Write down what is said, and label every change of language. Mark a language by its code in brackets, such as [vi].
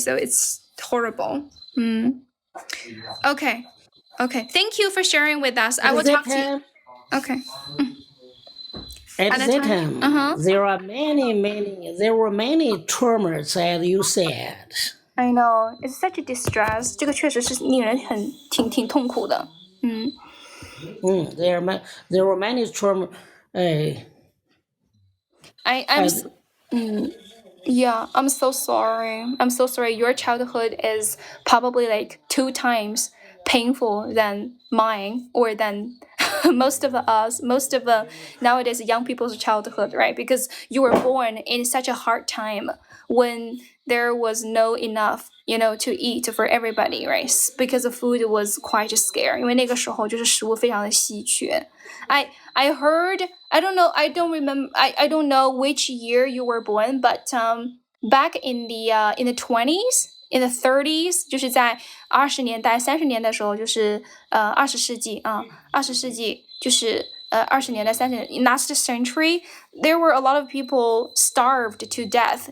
[en] So it's horrible. Okay. Thank you for sharing with us. I will talk to you. Okay. At that time, there were many traumas, as you said. I know. It's such a distress. [zh] 这个确实是令人挺痛苦的。 [en] There were many traumas. I'm so sorry. Your childhood is probably like 2 times painful than mine or than most of the nowadays young people's childhood, right? Because you were born in such a hard time when there was no enough, to eat for everybody, right? Because the food was quite scarce. [zh] 因为那个时候就是食物非常的稀缺。 [en] I heard, I don't know which year you were born, but back in the 20s, in the 30s, [zh] 就是在20年代、30年的时候，就是20世纪就是20年代、30年 [en] last century, there were a lot of people starved to death.